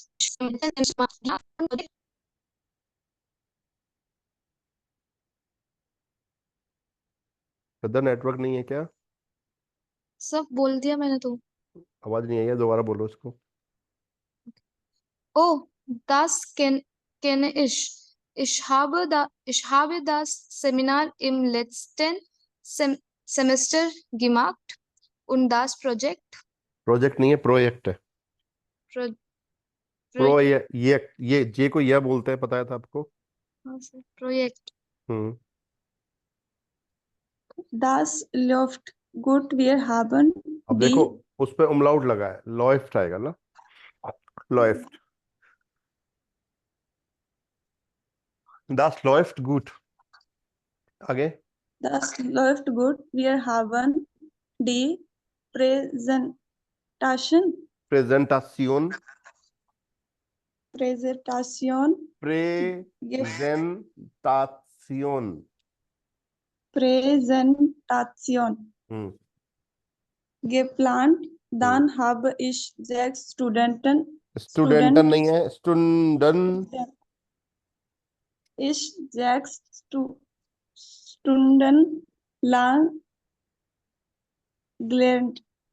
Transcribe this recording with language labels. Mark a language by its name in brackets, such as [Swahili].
[Hindi] श्रद्धा network नहीं है क्या, सब बोल दिया मैंने तो। आवाज नहीं आई है, दोबारा बोलो उसको। [German] Oh, das kenne ich. Ich habe das Seminar im letzten Semester gemacht und das Projekt. [Hindi] Project नहीं है, प्रोजेक्ट है। [German] Pro, [Hindi] ये जे को यह बोलते हैं, पता है था आपको। [German] Projekt. Das läuft gut. Wir haben [Hindi] अब देखो उस पे umlaut लगा है, läuft आएगा ना, läuft। [German] Das läuft gut। आगे। Das läuft gut. Wir haben die Präsentation Präsentation Präsentation geplant. Dann habe ich 6 [Hindi] Studenten नहीं है, Stunden। [German] ich 6 Stunden lang gelernt.